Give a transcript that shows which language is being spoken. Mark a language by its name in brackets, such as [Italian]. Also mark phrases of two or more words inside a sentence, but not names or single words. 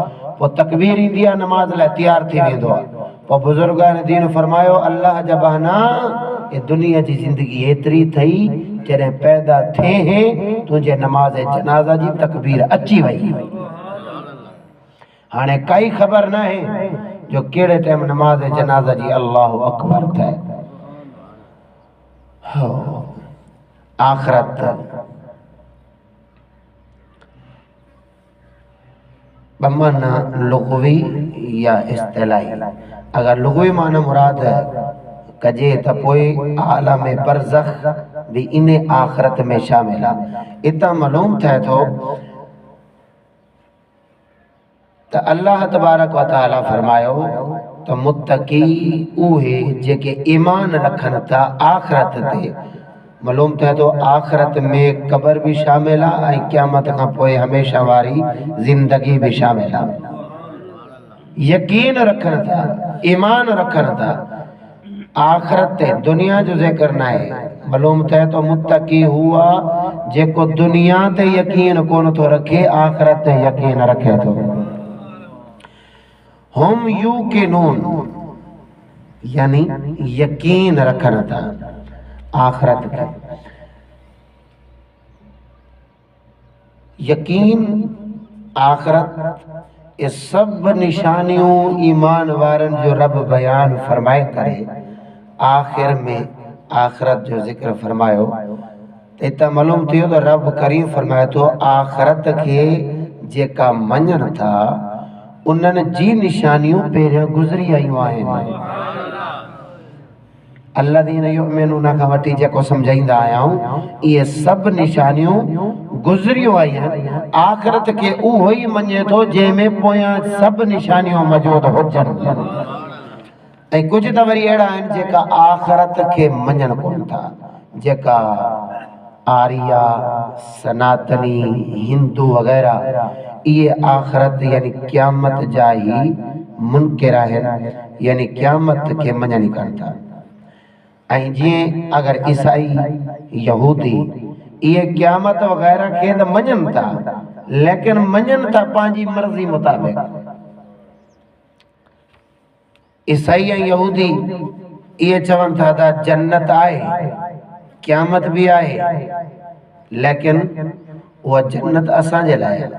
[Sindhi] पोइ तकबीर ईंदी आहे, नमाज लाइ तैयार थी वेंदो आहे। पोइ बुज़ुर्गान दीन फरमायो अल्लाह जा बहाना ये दुनिया जी ज़िंदगी एतिरी थई जॾहिं पैदा थिए तुंहिंजे नमाज जनाज़ा जी तकबीर अची वई। हाणे काई ख़बर न आहे जो कहिड़े टाइम नमाज जनाज़ा जी [Arabic] الله أكبر [Sindhi] थे। आखिरत बमाना लुग़वी या इस्तिलाही। अगर लुग़वी माना मुराद कजे त पोइ आलम बरज़ख भी इन आखिरत में शामिल आहे। इतां मालूम थे थो त [Arabic] الله تبارك وتعالى [Sindhi] फरमायो त मुत्तकी उहे जेके ईमान रखन था आखिरत ते। मालूम थे तो आखिरत में कब्र भी शामिल है, क़यामत खां पोइ हमेशा वारी जिंदगी भी शामिल है। यकीन रखन था, ईमान रखन था आखिरत ते, दुनिया जो जिक्र ना है। मालूम थे तो मुत्तकी हुआ जेको दुनिया ते यकीन कोन तो रखे, आखिरत ते यकीन रखे तो। [Arabic] هم يوقنون [Sindhi] यानी यकीन रखन था आखिरत का। यकीन आखिरत ये सब निशानियों ईमान वारन जो रब बयान फरमाए करे आखिर में आखिरत जो जिक्र फरमायो। इतना मालूम थियो तो रब करीम फरमाए तो आखिरत के जेका मञन था उन्हनि जी निशानियों पहिरियों गुज़री आयूं आहिनि। [Arabic] الذين يؤمنون [Sindhi] खां वठी जेको समझाईंदा आहियूं ये सब निशानियों गुज़रियूं आयूं आहिनि। आखिरत के उहो ई मञे थो जंहिंमें पोयां सब निशानियों मौजूद हुजनि। ऐं कुछ त वरी अहिड़ा आहिनि जेका आखिरत के मञनि कोन था, जेका आर्या सनातनी हिंदू वगैरह ये आखिरत यानी क़यामत जा ही मुनकिर आहिनि, यानी क़यामत के मञनि कोन था। ऐं जीअं अगर ईसाई यहूदी ये क़यामत वगैरह के त मञनि था, लेकिन मञनि था पंहिंजी मर्ज़ी मुताबिक। ईसाई ऐं यहूदी ये चवनि था त जन्नत आहे, क़यामत भी आहे, लेकिन उहा जन्नत असांजे लाइ आहे।